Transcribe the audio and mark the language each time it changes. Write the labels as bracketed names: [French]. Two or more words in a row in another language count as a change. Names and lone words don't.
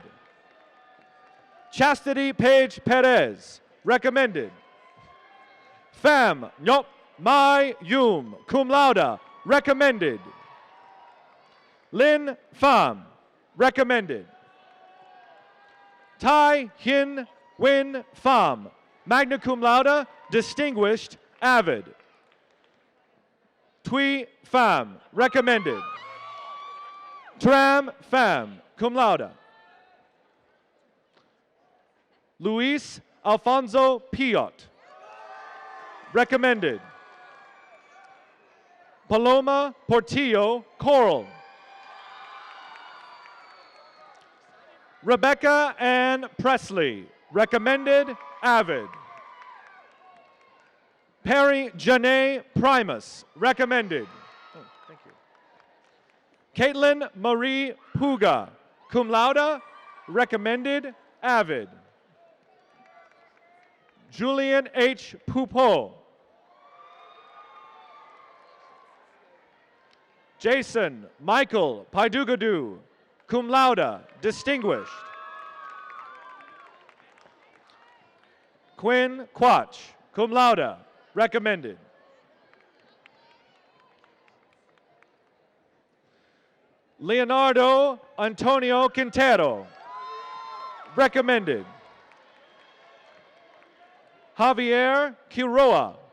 [English] Chastity Page Perez, recommended. Pham Nyop Mai Yum, [Latin] cum laude, [English] recommended. Lin Pham, recommended. Tai Hin Win Pham, [Latin] magna cum laude, [English] distinguished, avid. Tui Pham, recommended. Tram Pham, [Latin] cum laude. [English] Luis Alfonso Piot, recommended. Paloma Portillo Coral. Rebecca Ann Presley, recommended, avid. Perry Janae Primus, recommended. Oh, thank you. Caitlin Marie Puga, [Latin] cum laude, [English] recommended, avid. Julian H. Pupo. Jason Michael Paidugadu, [Latin] cum laude, [English] distinguished. Quinn Quach, [Latin] cum laude, [English] recommended. Leonardo Antonio Quintero, recommended. Javier Quiroa.